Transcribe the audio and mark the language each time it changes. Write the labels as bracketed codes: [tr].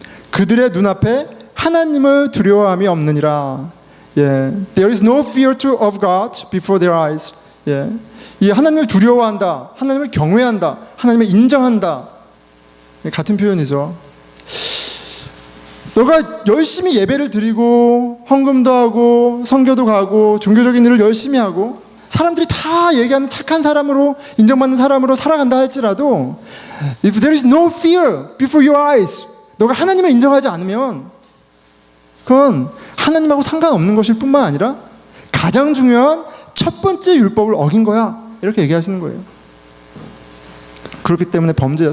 [ko] 그들의 눈앞에 하나님을 두려워함이 없느니라. [en] There is no fear of God before their eyes. [ko] 이 하나님을 두려워한다, 하나님을 경외한다, 하나님을 인정한다, 같은 표현이죠. 너가 열심히 예배를 드리고 헌금도 하고 성교도 가고 종교적인 일을 열심히 하고 사람들이 다 얘기하는 착한 사람으로 인정받는 사람으로 살아간다 할지라도 [en] If there is no fear before your eyes, [ko] 너가 하나님을 인정하지 않으면 그건 하나님하고 상관없는 것일 뿐만 아니라 가장 중요한 첫 번째 율법을 어긴 거야, 이렇게 얘기하시는 거예요. 그렇기 때문에 범죄야.